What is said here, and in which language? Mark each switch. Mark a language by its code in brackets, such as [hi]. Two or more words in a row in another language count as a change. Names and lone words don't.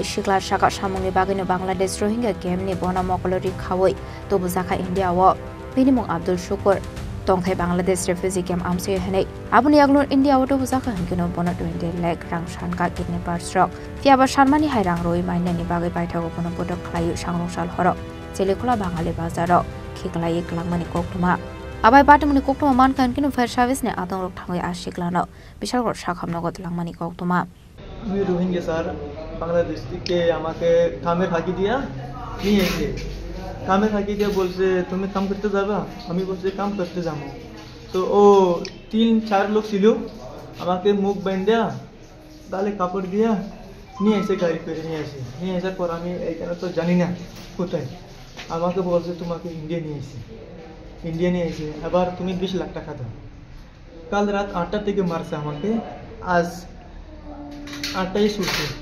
[trp] shikla shaka samungni bagino Bangladesh Rohingya camp ni bona mokolori khawai to bujaka India wo Pinimung Abdul Shukur Tongthai Bangladesh [en] refugee camp [trp] amse hanai abuni yaglor India auto bujaka hankino bona 20 lakh rang shanka kidnapper stroke fiaba sharmani hairang roi maine ni bagai paithago kono bodok khlayu sangrosal horo chelekola Bangali bazaro khiklai klangmani koktuma abai patamuni koktuma mankan kino [en] fire service [trp] ne atong rok thangai ashiklano bishalgor shakhamnogo tlangmani koktuma [bn] আমি রোহিঙ্গা স্যার বাংলাদেশ থেকে আমাকে কামের ফাঁকি দিয়া নিয়ে এসে কামের ফাঁকি দিয়া বলছে তুমি কাম করতে যাবা আমি বলছি কাম করতে যাবো তো ও 3-4 লোক ছিল আমাকে মুখ বাঁধা গালে কাপড় দিয়া নিয়ে এসে গাড়ি করে নিয়ে আসার পর আমি এইখানে তো জানি না কোথায় আমাকে বলছে তোমাকে ইন্ডিয়া নিয়ে এসে আবার তুমি 20 লাখ টাকা দাও কাল রাত 8টা থেকে মারছে আমাকে আজ 8টায় ছুটছে